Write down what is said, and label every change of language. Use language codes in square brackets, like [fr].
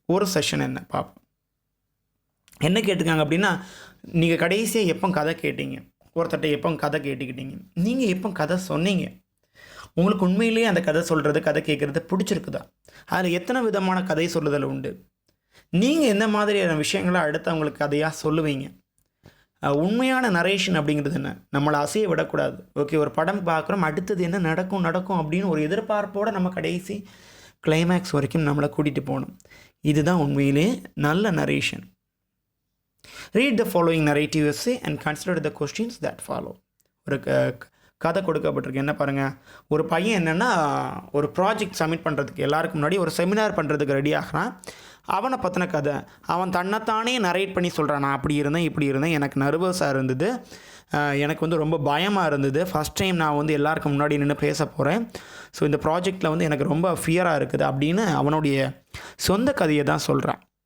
[ta] ஒரு செஷன் என்ன பார்ப்போம். என்ன கேட்டிருக்காங்க அப்படின்னா, நீங்கள் கடைசியாக எப்போ கதை கேட்டீங்க, ஒருத்தட்ட எப்போ கதை கேட்டுக்கிட்டீங்க, நீங்கள் எப்போ கதை சொன்னீங்க, உங்களுக்கு உண்மையிலேயே அந்த கதை சொல்கிறது, கதை கேட்குறது பிடிச்சிருக்குதா, அதில் எத்தனை விதமான கதை சொல்லுதல் உண்டு, நீங்கள் எந்த மாதிரியான விஷயங்களை அடுத்து அவங்களுக்கு கதையாக சொல்லுவீங்க. உண்மையான நரேஷன் அப்படிங்கிறது என்ன, நம்மளை அசைய விடக்கூடாது. ஓகே, ஒரு படம் பார்க்குறோம், அடுத்தது என்ன நடக்கும் அப்படின்னு ஒரு எதிர்பார்ப்போடு நம்ம கடைசி கிளைமேக்ஸ் வரைக்கும் நம்மளை கூட்டிகிட்டு போகணும். இதுதான் உண்மையிலே நல்ல narration. [en] Read the following narrative essay and consider the questions that follow. [ta] ஒரு கதை கொடுக்கப்பட்டிருக்கு. என்ன பாருங்கள், ஒரு பையன் என்னென்னா ஒரு ப்ராஜெக்ட் சப்மிட் பண்ணுறதுக்கு எல்லாருக்கும் முன்னாடி ஒரு செமினார் பண்ணுறதுக்கு ரெடி ஆகிறான். அவனை பற்றின கதை அவன் தன்னைத்தானே நரேட் பண்ணி சொல்கிறான். நான் அப்படி இருந்தேன், இப்படி இருந்தேன், எனக்கு நர்வஸாக இருந்தது, எனக்கு வந்து ரொம்ப பயமாக இருந்தது, ஃபஸ்ட் டைம் நான் வந்து எல்லாருக்கும் முன்னாடி நின்று பேச போகிறேன், ஸோ இந்த ப்ராஜெக்டில் வந்து எனக்கு ரொம்ப ஃபியராக இருக்குது அப்படின்னு அவனுடைய சொந்த கதையை தான் சொல்கிறான்.